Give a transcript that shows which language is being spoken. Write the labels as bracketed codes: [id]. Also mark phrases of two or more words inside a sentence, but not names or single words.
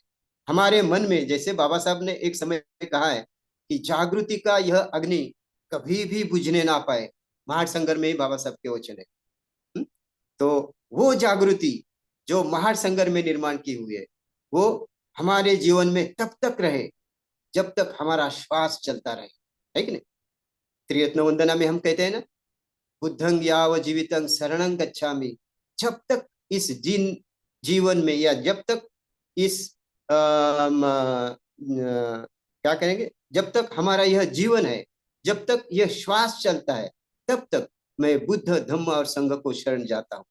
[hi] हमारे मन में, जैसे बाबा साहब ने एक समय कहा है कि जागृति का यह अग्नि कभी भी बुझने ना पाए, महासंगर में ही बाबा साहब के वचन है। हम्म? तो वो जागृति जो महासंगर में निर्माण की हुई है वो हमारे जीवन में तब तक रहे जब तक हमारा श्वास चलता रहे, है कि नहीं? त्रिरत्न वंदना में हम कहते हैं ना [pi] बुद्धं याव जीवितं शरणं गच्छामि। [hi] जब तक इस जीवन में, या जब तक इस क्या करेंगे, जब तक हमारा यह जीवन है, जब तक यह श्वास चलता है, तब तक मैं बुद्ध धम्म और संघ को शरण जाता हूँ।